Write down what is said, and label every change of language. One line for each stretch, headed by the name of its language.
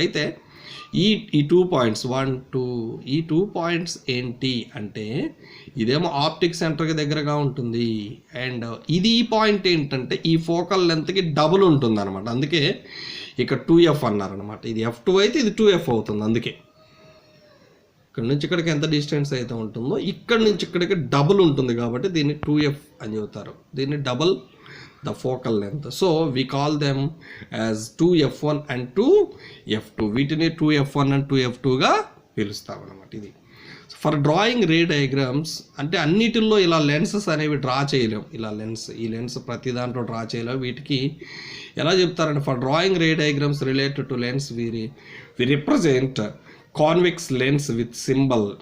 Telugu: అయితే ఈ 2 పాయింట్స్ 1 2 ఈ 2 పాయింట్స్ ఏంటి అంటే ఇదేమో ఆప్టిక్ సెంటర్కి దగ్గరగా ఉంటుంది, అండ్ ఇది ఈ పాయింట్ ఏంటంటే ఈ ఫోకల్ లెంత్కి డబుల్ ఉంటుంది అనమాట. అందుకే ఇక్కడ 2F అన్నారనమాట. ఇది F2 అయితే ఇది 2F అవుతుంది. అందుకే ఇక్కడ నుంచి ఇక్కడికి ఎంత డిస్టెన్స్ అయితే ఉంటుందో ఇక్కడ నుంచి ఇక్కడికి డబుల్ ఉంటుంది కాబట్టి దీన్ని 2F అని చెబుతారు. దీన్ని
English: Double the focal length. So we call them as 2F1 and 2F2.
Telugu: వీటిని 2F1 and 2F2 గా పిలుస్తాం అన్నమాట. ఇది
English: for drawing ray diagrams
Telugu: అంటే అన్నిటిల్లో ఇలా లెన్సెస్ అనేవి డ్రా చేయలేము. ఇలా ఈ లెన్స్ ప్రతి దాంట్లో డ్రా చేయలేము. వీటికి ఎలా చెప్తారంటే
English: For drawing ray diagrams related to lens we represent convex lens with symbol.